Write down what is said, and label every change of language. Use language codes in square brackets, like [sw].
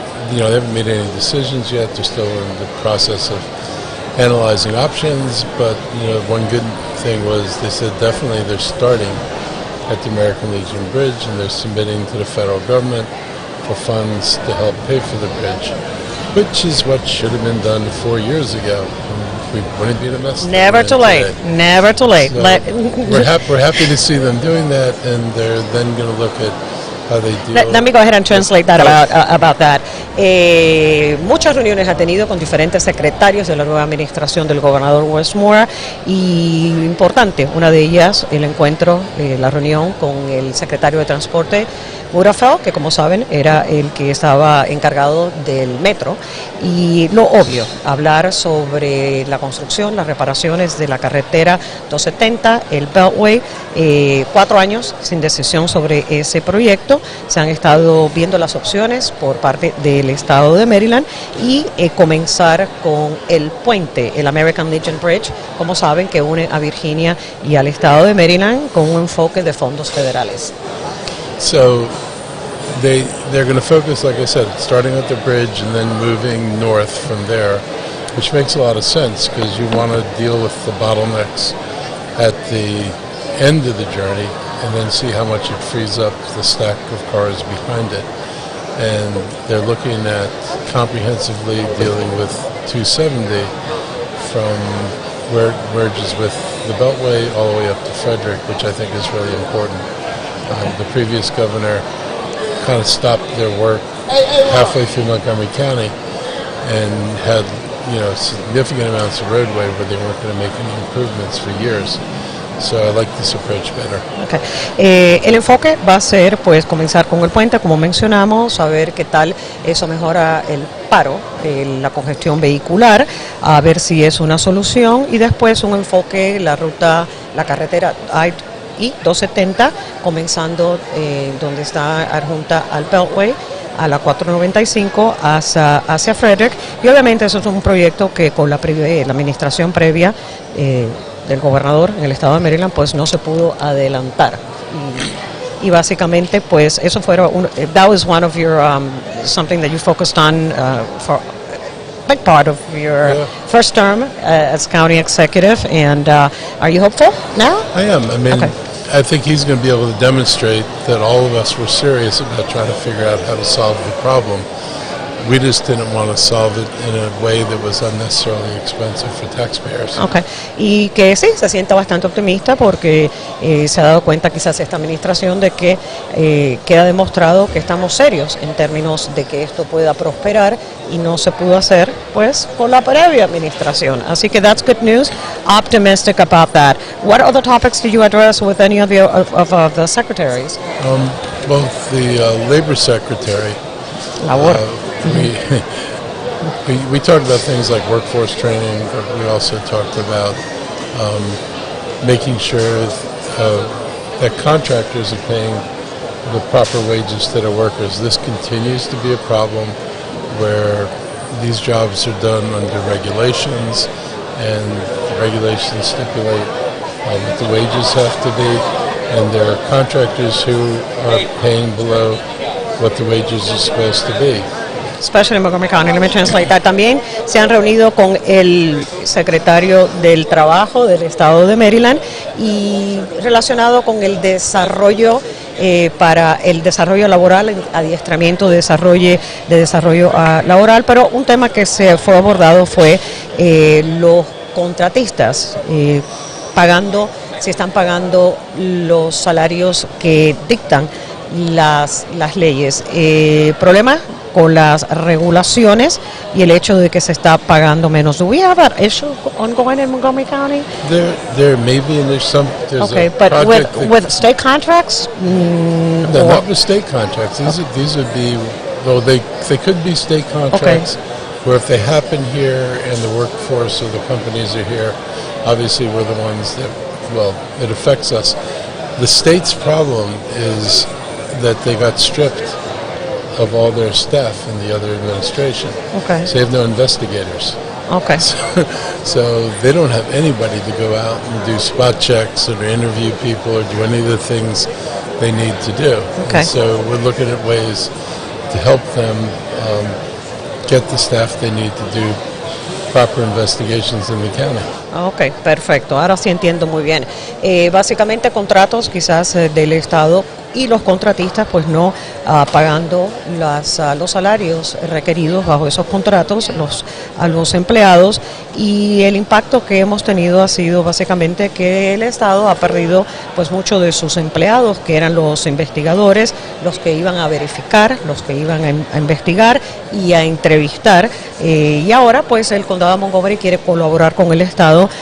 [en] They haven't made any decisions yet. They're still in the process of analyzing options, but one good thing was they said definitely they're starting at the American Legion Bridge, and they're submitting to the federal government for funds to help pay for the bridge, which is what should have been done 4 years ago. We wouldn't be in a mess. Never too late. Never too late. So we're happy to see them doing that, and they're then going to look at how they deal. Let me go ahead and translate that about that. [es] Muchas reuniones ha tenido con diferentes secretarios de la nueva administración del gobernador Wes Moore y importante, una de ellas el encuentro, la reunión con el secretario de Transporte Wiedefeld, que como saben era el que estaba encargado del metro, y lo obvio, hablar sobre la construcción, las reparaciones de la carretera 270, el Beltway, 4 años sin decisión sobre ese proyecto. Se han estado viendo las opciones por parte del estado de Maryland y comenzar con el puente, el American Legion Bridge, como saben, que une a Virginia y al estado de Maryland con un enfoque de fondos federales. [en] So they're going to focus, like I said, starting at the bridge and then moving north from there, which makes a lot of sense because you want to deal with the bottlenecks at the end of the journey and then see how much it frees up the stack of cars behind it. And they're looking at comprehensively dealing with 270 from where it merges with the Beltway all the way up to Frederick, which I think is really important. The previous governor kind of stopped their work halfway through Montgomery County and had significant amounts of roadway where they weren't going to make any improvements for years. So I like this approach better. Okay. [es] El enfoque va a ser pues comenzar con el puente, como mencionamos, a ver qué tal eso mejora el paro, la congestión vehicular, a ver si es una solución, y después un enfoque, la carretera I-270, comenzando donde está adjunta al Beltway, a la 495 hacia Frederick, y obviamente eso es un proyecto que con la administración previa del gobernador en el estado de Maryland pues no se pudo adelantar, y básicamente pues eso [en] that was one of your something that you focused on for big part of your first term as county executive, and are you hopeful now? I am. I mean, okay. I think he's going to be able to demonstrate that all of us were serious about trying to figure out how to solve the problem. We just didn't want to solve it in a way that was unnecessarily expensive for taxpayers. Okay. [es] Y que sí, se sienta bastante optimista porque se ha dado cuenta quizás esta administración de que queda demostrado que estamos serios en términos de que esto pueda prosperar, y no se pudo hacer pues por la previa administración. Así que [en] that's good news. Optimistic about that. What other topics did you address with any of the secretaries? Both the labor secretary. Labor. We talked about things like workforce training, but we also talked about making sure that contractors are paying the proper wages to their workers. This continues to be a problem where these jobs are done under regulations, and the regulations stipulate what the wages have to be, and there are contractors who are paying below what the wages are supposed to be. Especially in Montgomery County. Let me translate that. También se han reunido con el secretario del Trabajo del Estado de Maryland, y relacionado con el desarrollo para el desarrollo laboral, adiestramiento de desarrollo laboral, pero un tema que se fue abordado fue los contratistas si están pagando los salarios que dictan las leyes. Problemas con las regulaciones y el hecho de que se está pagando menos. Do we have that issue ongoing in Montgomery County? There may be, and there's okay, but with state contracts? No, not with state contracts. These would be, well, they could be state contracts, where if they happen here and the workforce or the companies are here, obviously we're the ones that, well, it affects us. The state's problem is that they got stripped of all their staff in the other administration. Okay. So they have no investigators. Okay. So they don't have anybody to go out and do spot checks or to interview people or do any of the things they need to do. Okay. And so we're looking at ways to help them get the staff they need to do proper investigations in the county. [es] Ok, perfecto. Ahora sí entiendo muy bien. Básicamente contratos quizás del Estado, y los contratistas pues no pagando los salarios requeridos bajo esos contratos a los empleados, y el impacto que hemos tenido ha sido básicamente que el Estado ha perdido pues muchos de sus empleados, que eran los investigadores, los que iban a verificar, los que iban a investigar y a entrevistar, y ahora pues el Condado de Montgomery quiere colaborar con el Estado